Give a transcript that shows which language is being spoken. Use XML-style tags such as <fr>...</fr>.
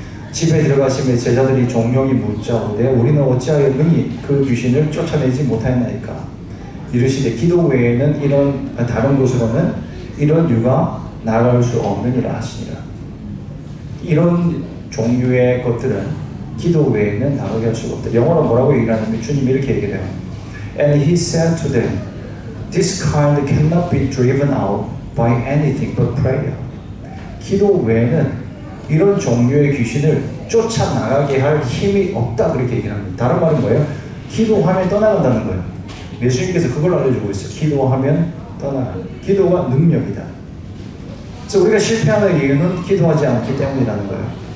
<ko>집에 들어가시며 제자들이 종용이 묻자오되 우리는 어찌하여 능히 그 귀신을 쫓아내지 못하였나이까. 이르시되 기도 외에는 다른 곳으로는 이런 유가 나갈 수 없느니라 하시니라. 이런 종류의 것들은 기도 외에는 나가게 할 수가 없다. 영어로 뭐라고 얘기하냐면 주님이 이렇게 얘기해요.</ko> <en>And he said to them, this kind cannot be driven out by anything but prayer.</en> <ko>기도 외에는 이런 종류의 귀신을 쫓아나가게 할 힘이 없다 그렇게 얘기를 합니다. 다른 말은 뭐예요? 기도하면 떠나간다는 거예요. 예수님께서 그걸 알려주고 있어요. 기도하면 떠나간다. 기도가 능력이다. 그래서 우리가 실패하는 이유는 기도하지 않기 때문이라는 거예요.</ko>